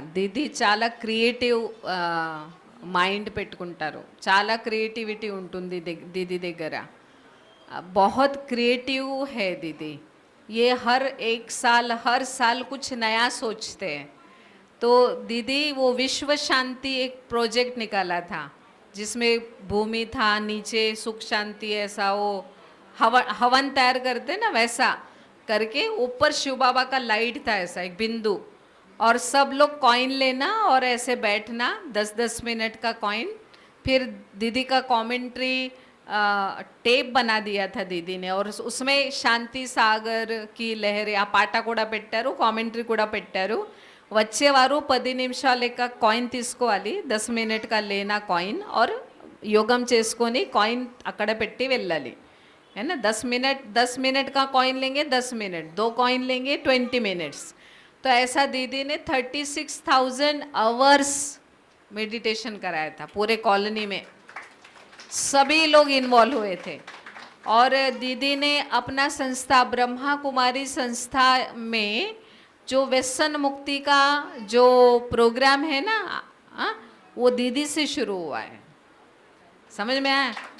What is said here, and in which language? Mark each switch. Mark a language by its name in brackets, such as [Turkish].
[Telugu] దీది చాలా creative mind పెట్టుకుంటారు, చాలా క్రియేటివిటీ ఉంటుంది దీది దగ్గర. [Hindi] बहुत क्रिएटिव है दीदी, ये हर साल कुछ नया सोचते हैं. तो दीदी वो विश्व शांति एक प्रोजेक्ट निकाला था जिसमें भूमि था, नीचे सुख शांति, ऐसा वो हवन तैयार करते ना वैसा करके, ऊपर शिव बाबा का लाइट था ऐसा एक बिंदु, और सब लोग कॉइन लेना और ऐसे बैठना 10-10 मिनट का कॉइन. फिर दीदी का कमेंट्री टेप बना दिया था दीदी ने, और उसमें శాంతి సాగర్ की लहर [Telugu] ఆ పాట కూడా పెట్టారు, [Hindi] కామెంటరీ కూడా పెట్టారు. [Telugu] వచ్చేవారు 10 నిమిషాల లెక్క కాయిన్ తీసుకోవాలి, [Hindi] 10 మినిట్ కా లేనా కాయిన్, [Telugu] और యోగం చేసుకొని కాయిన్ అక్కడ పెట్టి వెళ్ళాలి. [Hindi] है ना, 10 मिनट का कॉइन लेंगे 10 मिनट, 2 कॉइन लेंगे 20 मिनट्स. तो ऐसा दीदी ने 36,000 आवर्स मेडिटेशन कराया था पूरे कॉलोनी में. सभी लोग इन्वॉल्व हुए थे. और दीदी ने अपना संस्था ब्रह्मा कुमारी संस्था में जो व्यसन मुक्ति का जो प्रोग्राम है ना, वो दीदी से शुरू हुआ है. समझ में आया?